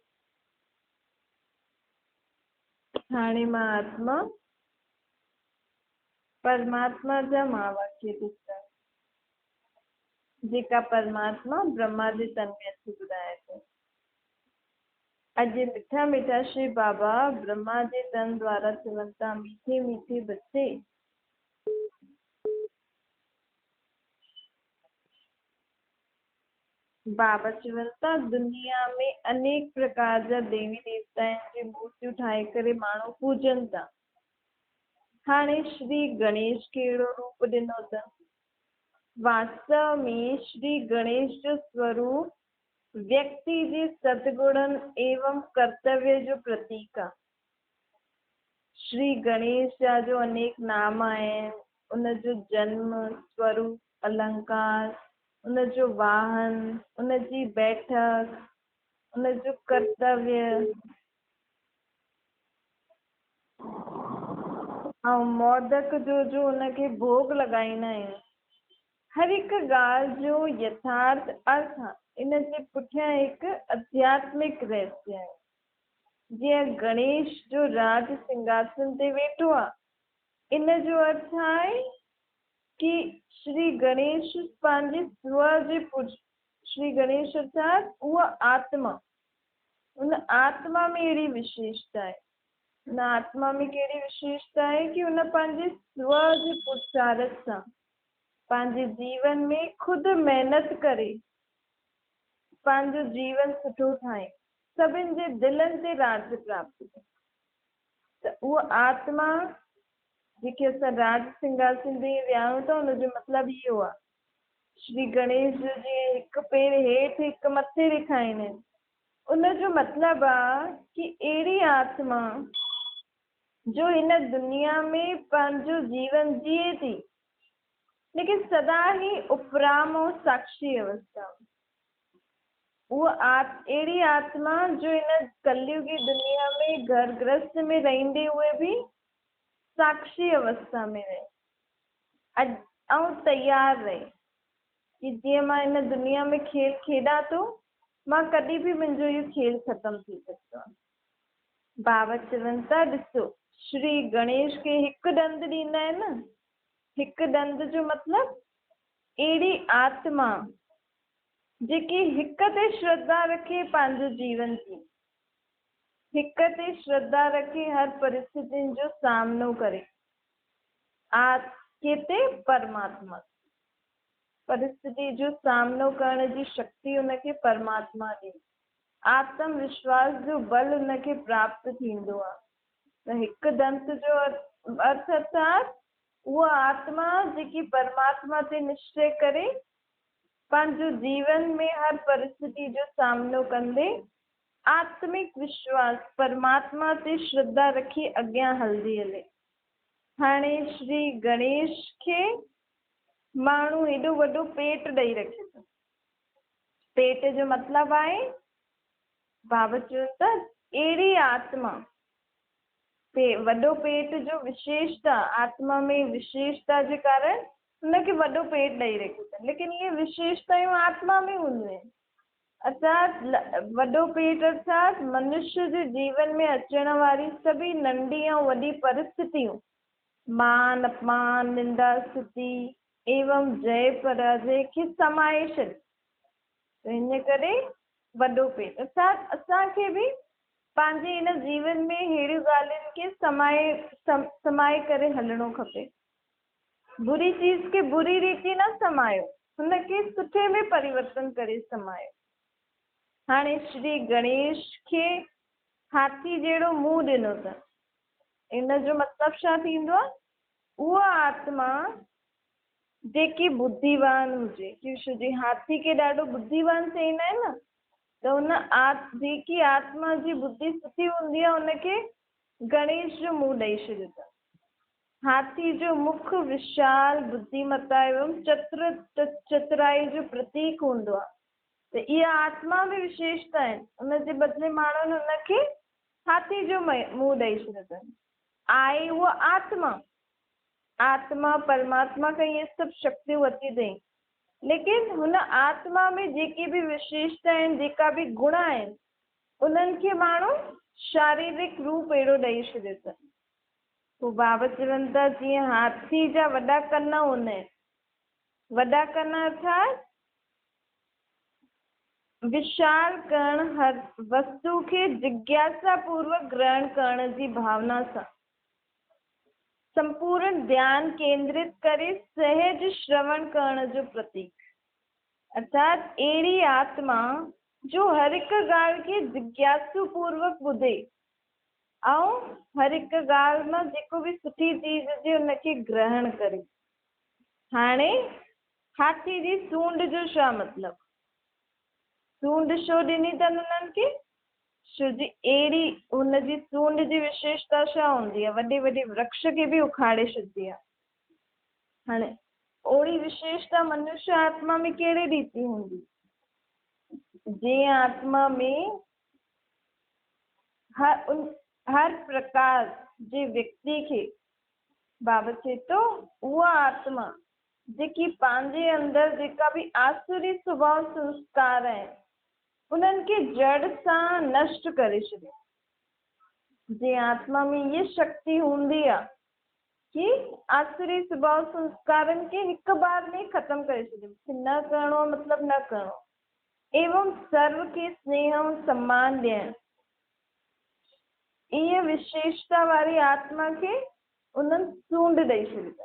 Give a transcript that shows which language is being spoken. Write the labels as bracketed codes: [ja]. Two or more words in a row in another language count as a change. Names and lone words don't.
[sd] हाणे मां आत्मा परमात्मा जा मां वाक्य ॾिसां, जेका परमात्मा ब्रह्मा जे तन में अची ॿुधाए थो। अॼु मिठा मिठा श्री बाबा ब्रह्मा जे तन द्वारा चवनि था, [hi] मीठे मीठे बच्चे [sd] बाबा चवनि था, दुनिया में अनेक प्रकार जा देवी देवता आहिनि, जे मूर्तियूं ठाहे करे माण्हू पूजनि था। हाणे श्री गणेश कहिड़ो रूप ॾिनो अथनि? वास्तव में श्री गणेश जो स्वरूप व्यक्ति जे सद्गुणनि एवं कर्तव्य जो प्रतीक आहे। श्री गणेश जा जो अनेक नाम आहिनि, उनजो जन्म, स्वरूप, अलंकार, उनजो वाहन, उनजी बैठक, उनजो कर्तव्य ऐं मोदक जो उनखे भोग लॻाईंदा आहियूं। हर हिकु ॻाल्हि जो यथार्थ अर्थ आहे। इन जे पुठियां हिकु आध्यात्मिक रहस्य आहे। जीअं गणेश जो राज सिंहासन ते वेठो आहे, इन जो अर्थ आहे कि श्री गणेश पंहिंजे स्व जे श्री गणेश अर्थात उहा आत्मा, उन आत्मा में अहिड़ी विशेषता आहे। उन आत्मा में कहिड़ी विशेषता आहे कि उन पंहिंजे स्व जे पुरुषार्थ सां पंहिंजे जीवन में खुदि महिनत करे पंहिंजो जीवन सुठो ठाहे, सभिनि जे दिलनि ते राज प्राप्त करे। त उहा आत्मा जेके असां राज सिंहासन ते वियाऊं था, उनजो मतिलबु इहो आहे। श्री गणेश जी हिकु पेर हेठि हिकु मथे ॾेखारींदा आहिनि। उनजो मतिलबु आहे कि अहिड़ी आत्मा जो हिन दुनिया में पंहिंजो जीवन जिए थी, लेकिन सदा ही उपराम और साक्षी अवस्था। उहा अहिड़ी आत्मा जो हिन कलयुगी दुनिया में घर गृहस्थ में रहंदे हुए भी साक्षी अवस्था में रहे ऐं तैयार रहे कि जीअं मां हिन दुनिया में खेल खेॾां थो, मां कॾहिं भी मुंहिंजो इहो खेल ख़तम थी सघंदो आहे। बाबा चवनि था, ॾिसो, श्री गणेश खे हिकु ॾंद ॾींदा आहिनि न। हिकु ॾंद जो मतिलबु अहिड़ी आत्मा जेकी हिक ते श्रद्धा रखे पंहिंजो जीवन जी, हिक ते श्रद्धा रखे हर परिस्थितियुनि जो सामनो करे। केते परमात्मा परिस्थिति जो सामनो करण जी शक्ति उनखे परमात्मा ॾे। आत्मविश्वास जो बल उनखे प्राप्त थींदो आहे। त हिकु दंत जो अर्थ अर्थात उहा आत्मा जेकी परमात्मा ते निश्चय करे पंहिंजो जीवन में हर परिस्थिति जो सामनो कंदे आत्मिक विश्वास परमात्मा ते श्रद्धा रखी अॻियां हलंदी हले। हाणे श्री गणेश खे माण्हू हेॾो वॾो पेट ॾेई रखे थो। पेट जो मतिलबु आहे, बाबा चयो त अहिड़ी आत्मा वॾो पेट जो विशेषता, आत्मा में विशेषता जे कारण हुनखे वॾो पेट ॾेई रखियो अथनि। लेकिन इहे विशेषतायूं आत्मा में हूंदियूं आहिनि। अर्थात वॾो पेट अर्थात मनुष्य जे जीवन में अचण वारी सभी नंढी ऐं वॾी परिस्थितियूं, मान अपमान, निंदा स्तुति एवं जय पराजय खे समाए छॾे। हिन करे वॾो पेट अर्थात असांखे बि पंहिंजे हिन जीवन में अहिड़ियूं ॻाल्हियुनि खे समाए करे हलणो खपे। बुरी चीज खे बुरी रीति न समायो, हुनखे सुठे में परिवर्तन करे समायो। हाणे श्री गणेश खे हाथी जहिड़ो मुंहुं ॾिनो अथनि। इन जो मतिलबु छा थींदो आहे? उहा आत्मा जेकी बुद्धिवान हुजे, क्योंकि हाथी खे ॾाढो बुद्धिवान चईंदा आहिनि न, त हुन जेकी आत्मा जी बुद्धि सुठी हूंदी आहे, हुनखे गणेश जो मुंहुं ॾेई छॾियो अथनि। हाथी जो मुख विशाल बुद्धिमता एवं चतुराई जो प्रतीक हूंदो आहे। त इहा आत्मा में विशेषता आहिनि। उनजे बदिले माण्हुनि हुनखे हाथी जो मुंह ॾेई छॾियो अथनि। आहे उहा आत्मा, आत्मा परमात्मा खां इहे सभु शक्तियूं वरिती अथई, लेकिन हुन आत्मा में जेकी बि विशेषता आहिनि, जेका बि गुण आहिनि, उन्हनि खे माण्हू शारीरिक रूप अहिड़ो ॾेई छॾियो अथनि। पोइ बाबा चवनि था जीअं हाथी जा वॾा कन हूंदा आहिनि, वॾा कन अर्थात विशाल करण, हर वस्तु खे जिज्ञासा पूर्वक ग्रहण करण जी भावना सां संपूर्ण ध्यान केंद्रित करे सहज श्रवण करण जो प्रतीक, अर्थात अहिड़ी आत्मा जो हर हिकु ॻाल्हि खे जिज्ञासु पूर्वक ॿुधे ऐं हर हिकु ॻाल्हि मां जेको बि सुठी चीज़ हुजे उनखे ग्रहण करे। हाणे हाथी जी सूंड जो छा मतिलबु? सूंड छो ॾिनी अथनि उन्हनि खे? छो जी अहिड़ी हुनजी सूंड जी विशेषता छा हूंदी आहे? वॾे वॾे वृक्ष खे बि उखाड़े छॾंदी आहे। हाणे ओड़ी विशेषता मनुष्य आत्मा में कहिड़े रीति हूंदी? जंहिं आत्मा में हर प्रकार जे व्यक्ति खे बाबा चए थो उहा आत्मा जेकी पंहिंजे अंदरि जेका बि आसुरी स्वभाव संस्कार आहिनि उन्हनि खे जड़ सां नष्ट करे छॾे। जे आत्मा में ये शक्ति हूंदी आहे कि आसुरी स्वभाव संस्कारनि खे हिकु बार में ख़त्म करे छॾे, न करिणो मतिलबु न करिणो, एवं सर्व खे स्नेह ऐं सम्मान ॾियणु, इहे विशेषता वारी आत्मा खे उन्हनि सूंड ॾेई छॾी अथनि।